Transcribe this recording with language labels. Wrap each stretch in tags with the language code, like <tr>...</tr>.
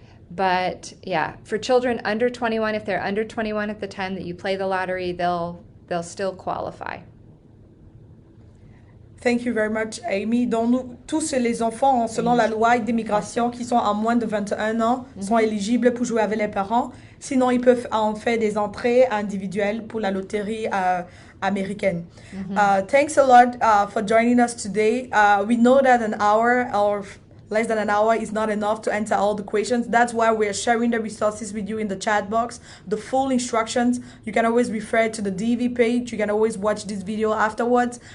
<en>But yeah, for children under 21, if they're under 21 at the time that you play the lottery, they'll still qualify. Thank you very much, Amy.</en> <fr>Donc, tous les enfants, selon la loi d'immigration, qui sont à moins de 21 ans, sont éligibles pour jouer avec les parents. Sinon, ils peuvent en faire des entrées individuelles pour la loterie américaine.</fr> <en>Thanks a lot for joining us today. We know that an hour or less than an hour is not enough to answer all the questions. That's why we're sharing the resources with you in the chat box, the full instructions. You can always refer to the DV page. You can always watch this video afterwards.</en>